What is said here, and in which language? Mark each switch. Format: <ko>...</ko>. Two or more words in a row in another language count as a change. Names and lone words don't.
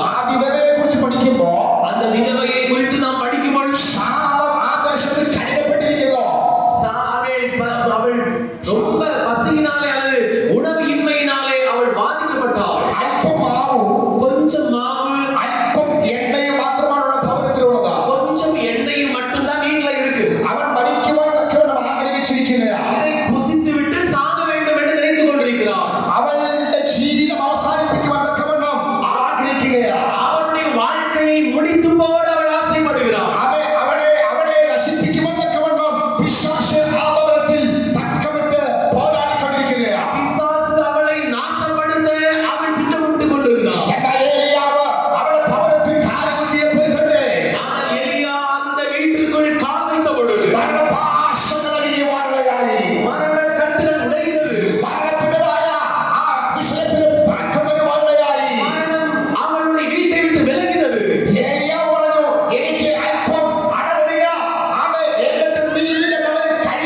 <ml>ആ വിധവയെ കുറിച്ച് പഠിക്കുമ്പോൾ</ml> <ta>அந்த விதவையை குறித்து நாம் படிக்கும்போது</ta> <ml>ശാപം ആ ദേശത്തിൽ കരുതപ്പെട്ടിരിക്കുന്നു.</ml> <ta>அவள் ரொம்ப பசியினாலே அல்லது உணவு இன்மையினாலே அவள் பாதிக்கப்பட்டாள்.</ta> <ml>അല്പം മാവും</ml> <ta>கொஞ்சம் மாவு,</ta> <ml>അല്പം എണ്ണയും മാത്രമാണുള്ള ഭവനത്തിലുള്ളത്.</ml> <ta>கொஞ்சம் எண்ணெயும் மட்டும்தான் வீட்டுல இருக்கு.</ta> <ml>അവൻ മരിക്കുവാൻ തക്കവണ്ണം ആഗ്രഹിച്ചിരിക്കുകയാണ്.</ml> <ta>இதை புசித்து விட்டு சாக வேண்டும் என்று நினைத்துக் கொண்டிருக்கிறார்.</ta> <ml>അവളുടെ ജീവിതം അവസാനിപ്പിക്കുവാൻ തക്കവണ്ണം ആഗ്രഹിക്കുകയാണ്.</ml> <ta>அவளுடைய வாழ்க்கையை முடித்து போட அவள் ஆசைப்படுகிறார்.</ta> <ml>അവളെ നശിപ്പിക്കുവാൻ തക്കവണ്ണം പിശാച് ആ ഭവനത്തിൽ തക്കമിട്ട് പോരാടിക്കൊണ്ടിരിക്കുകയാണ്.</ml> <ta>பிசாசு அவளை நாசப்படுத்த அவள் திட்டமிட்டுக் கொண்டிருந்தார்.</ta> <ml>എന്നാൽ ഏലിയാവ് അവളുടെ ഭവനത്തിൽ കാലുകുത്തിയപ്പോൾ തന്നെ</ml> <ta>ஆனால் எலியா அந்த வீட்டிற்குள் கால் வைத்த பொழுது</ta> <ml>മരണപാശങ്ങൾ അഴിയുവാനിടയായി.</ml> <ta>மரண கட்டுகள் உடைந்தது.</ta> <ml>മരണത്തിൻ്റെതായ ആ വിഷയത്തിൽ മാറ്റം വരുവാനിടയായി.</ml> <ta>மரணம் அவளுடைய வீட்டை விட்டு விலகினது.</ta> <ml>ഏലിയാവ് പറഞ്ഞു, എനിക്ക് അല്പം അടരുക, എന്നിട്ട് നീ നിന്റെ ഭവനത്തിൽ</ml>